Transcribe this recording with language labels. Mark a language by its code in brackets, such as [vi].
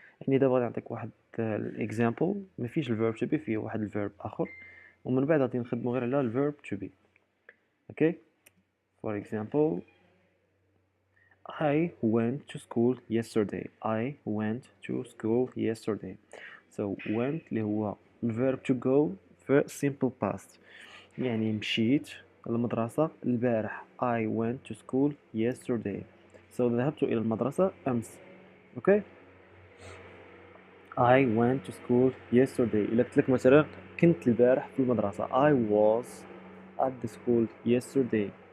[ar] يعني دابا غادي نعطيك واحد example ما فيش الverb to be فيه واحد الverb آخر ومن بعد غادي نخدمو غير على الverb to be. [en] Okay, for example, I went to school yesterday. I went to school yesterday. [ar] So went اللي هو الverb to go في simple past يعني مشيت للمدرسة البارح. [en] I went to school yesterday. [ar] So ذهبت إلى المدرسة أمس. [en] Okay. I went to school yesterday. [ar] إلا قلت لك مثلا كنت البارح في المدرسة. [en] I was at the school yesterday.